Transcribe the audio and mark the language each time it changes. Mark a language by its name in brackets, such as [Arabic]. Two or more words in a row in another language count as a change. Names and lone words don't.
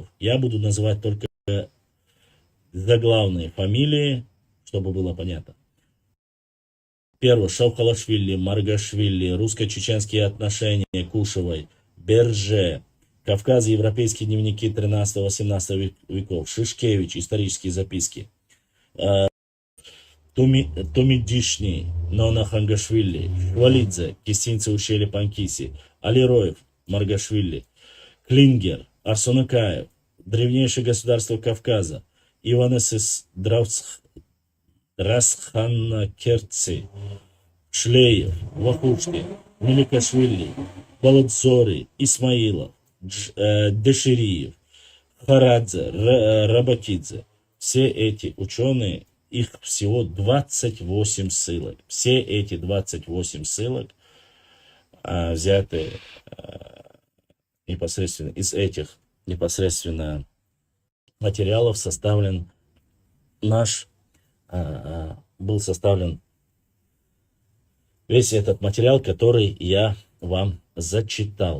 [Russian] Я буду называть только заглавные фамилии, чтобы было понятно. Первое. Шавкалашвили, Маргашвили, русско-чеченские отношения Кушевой, Берже, Кавказ, европейские дневники 13-18 веков, Шишкевич, исторические записки, Тумидишни, Нона Хангашвили, Швалидзе, Кистинцы ущелья Панкиси, Алироев, Маргашвили, Клингер, Арсунакаев, древнейшее государство Кавказа, Иванесис Расханакерци, Шлеев, Вахушки, Меликашвили, Баладзори, Исмаилов, Дешириев, Харадзе, Рабакидзе. Все эти ученые, их всего 28 ссылок. Все эти 28 ссылок взяты непосредственно из этих непосредственно материалов был составлен весь этот материал, который я вам зачитал.